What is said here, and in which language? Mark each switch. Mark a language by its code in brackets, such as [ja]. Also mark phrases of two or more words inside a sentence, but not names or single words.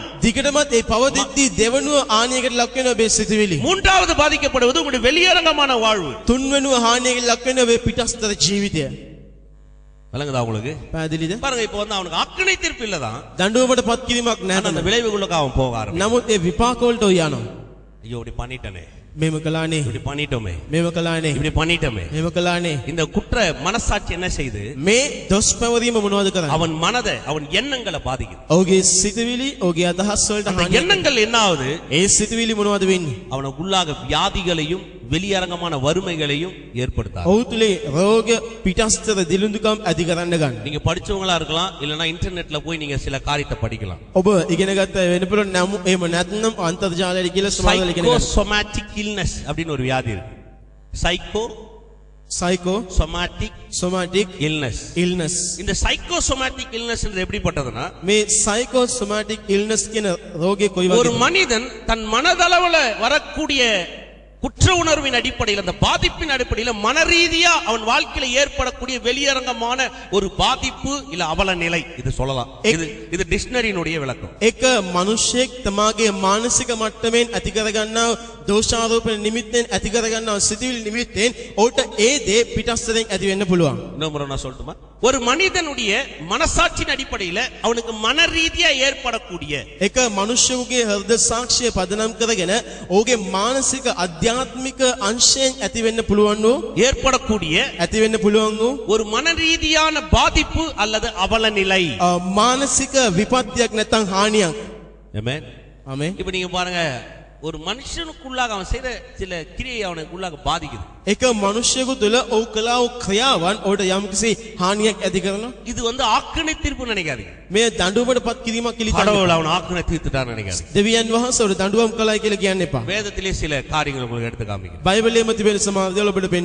[si] දිගටමත් ඒ පවතිද්දී දෙවනුව ආනියකට ලක් වෙන ඔබේ සිතුවිලි. [ta] மூன்றாவது பாதிக்கப்படுவது உங்களுடைய வெளியரங்கமான வாழ்வு. [si] තුන්වෙනුව හානියකට ලක් වෙන ඔබේ පිටස්තර ජීවිතය. [ta] விளங்குதா உங்களுக்கு? [si] පැහැදිලිද? [ta] பாருங்க, இப்போ அவனுக்கு ஆக்கினை தீர்ப்பு இல்லதான், [si] දඬුවමටපත් කිරීමක් [ta] ஆனா அந்த [si] නැහැ. [ta] விளைவுகளுக்கு அவன் போக ஆரம்பிச்சான். [si] නමුත් ඒ විපාක වලට යනවා. [ta] ஐயோ இப்படி பண்ணிட்டனே, [si] මෙම කළානේ, [ta] இப்படி பண்ணிட்டோமே, [si] මෙම කළානේ, [ta] இப்படி பண்ணிட்டோமே. [si] මෙම කළානේ. [ta] இந்த குற்ற மனசாட்சி என்ன செய்து [si] මේ දොස් පැවරීම මොනවද කරන්නේ? [ta] அவன் மனதை, அவன் எண்ணங்களை பாதிக்குது. [si] ඔහුගේ සිතුවිලි, ඔහුගේ අදහස් වලට [ta] அந்த [si] හානියක්. [ta] எண்ணங்கள் என்ன ஆகுது? [si] ඒ සිතුවිලි මොනවද වෙන්නේ? [ta] அவனுக்கு உள்ளாக வியாதிகளையும் வெளியரங்கமான வறுமைகளையும் ஏற்படுத்தாது. [si] ඔහු තුලේ රෝග පිටස්තර දිලුඳුකම් ඇති කරන්න ගන්න. [ta] நீங்க படிச்சவங்களா இருக்கலாம், இல்லனா இன்டர்நெட்ல போய் நீங்க சில காரியத்தை படிக்கலாம். [si] ඔබ ඉගෙන ගත්ත වෙන පුළුවන් නම් එහෙම නැත්නම් අන්තර්ජාලයට කියලා සමාජවල ඉගෙන ගන්න. [en] psychosomatic illness [ta] அப்படின்னு ஒரு வியாதி இருக்கு. [si] සයිකෝසොමැටික් [ta] இல்னஸ். இந்த [en] psychosomatic illness [ta] எப்படிப்பட்டதுன்னா, [si] මේ [en] psychosomatic illness [si] කියන රෝගේ කොයි [ta] ஒரு [si] වගේද? [ta] மனிதன் தன் மனதளவுல வரக்கூடிய குற்ற உணர்வின் அடிப்படையில், அந்த பாதிப்பின் அடிப்படையில் மனரீதியா அவன் வாழ்க்கையில ஏற்படக்கூடிய வெளியரங்கமான ஒரு பாதிப்பு இல்ல அவல நிலை, இது சொல்லலாம். இது டிக்ஷனரியினுடைய விளக்கம். [si] එක මිනිසෙක් තමාගේ මානසික මට්ටමින් ඇති කරගන්නා දෝෂාරෝපණ නිමිත්තෙන් ඇති කරගන්නා සිතුවිලි නිමිත්තෙන් ඔහුට ඒ දේ පිටස්තරෙන් ඇති වෙන්න පුළුවන්. [ta] இன்னொரு முறை நான் சொல்லட்டுமா? ஒரு மனிதனுடைய மனசாட்சியின் அடிப்படையில் அவனுக்கு மன ரீதியா ஏற்படக்கூடிய [si] එක මනුෂ්‍යයෙකුගේ හෘද සාක්ෂිය පදනම් කරගෙන ඔහුගේ මානසික අධ්‍යාත්මික අංශයෙන් ඇති වෙන්න පුළුවන් වූ [ta] ஏற்படக்கூடிய [si] ඇති වෙන්න පුළුවන් වූ [ta] ஒரு மன ரீதியான பாதிப்பு அல்லது அவல நிலை. [si] මානසික විපත්තියක් නැත්නම් හානියක්. [ta] ஆமென். [si] ආමේන්. [ta] இப்ப நீங்க பாருங்க, ஒரு மனுஷனுக்குள்ளாக அவன் செய்யற சில கிரியை அவனுக்குள்ளாக பாதிக்குது. [si] එක මනුෂ්‍යයෙකු තුළ ඔහු කළා වූ ක්‍රියාවන් ඔහුට යම්කිසි හානියක් ඇති කරනවා. [ta] இது ஆக்கினை தீர்ப்பு நினைக்காதீங்க. [si] මේ දඬුවමට පත් කිරීමක් කියලා හිතන්න. [ta] கடவுள் அவன் ஆக்கினை தீர்த்துட்டான்னு நினைக்காதீங்க. [si] දෙවියන් වහන්සේ ඔහුට දඬුවම් කළයි කියලා කියන්න එපා. [ta] வேதத்திலே சில காரியங்கள் உங்களுக்கு எடுத்து காமிக்கிறேன். [si] බයිබලයේම තිබෙන සමහර දේවල් ඔබට පෙන්වන්න.